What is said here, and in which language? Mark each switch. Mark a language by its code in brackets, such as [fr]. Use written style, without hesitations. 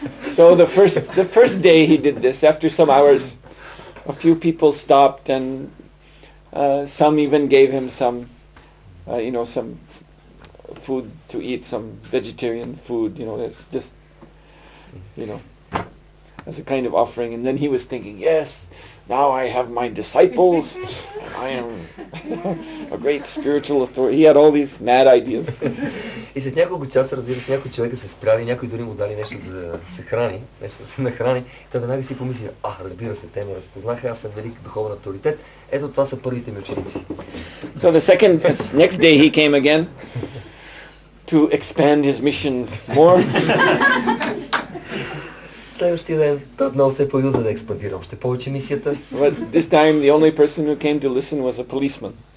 [en] So the first day he did this, after some hours, a few people stopped and some even gave him some food to eat, some vegetarian food, it's just, as a kind of offering. And then he was thinking, yes, now I have my disciples, I am a great spiritual authority. He had all these mad ideas. [bg] И след няколко часа, разбира се, някои човека се спряли, някои дори му дали нещо да се храни, нещо да се нахрани. Той веднага си помисли, разбира се, те ме разпознаха, аз съм велик духовен авторитет. Ето това са първите ми ученици. [en] So next day he came again to expand his mission more. [bg] следващия ден той отново се е появил, за да експандира още повече мисията. [en] But this time the only person who came to listen was a policeman.